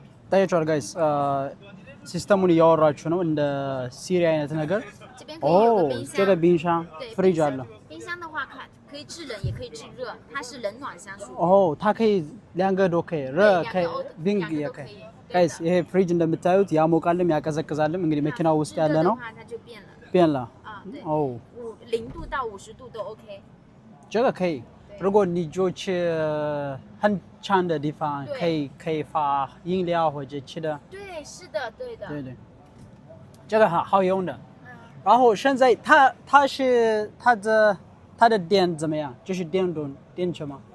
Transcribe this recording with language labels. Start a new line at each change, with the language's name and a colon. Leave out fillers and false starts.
Amharic: ታያችኋል ጋይስ ሲስተሙን እያወራችሁ ነው እንደ ሲሪ አይነት ነገር
Chinese: 这个冰箱
Amharic: ፍሪጅ አለ
Chinese: 冰箱的话可以制冷也可以制热它是冷暖相属它可以两个都可以热可以冰也可以
Amharic: ጋይስ ይሄ ፍሪጅ እንደምታዩት ያሞቃልም ያቀዘቅዛልም እንግዲህ መኪናው ውስጥ ያለ ነው
Chinese: 变了 0度到50度都 OK 这个可以如果你就去很长的地方可以发饮料或者吃的对是的对的对这个好用的然后现在它的电怎么样就是电池吗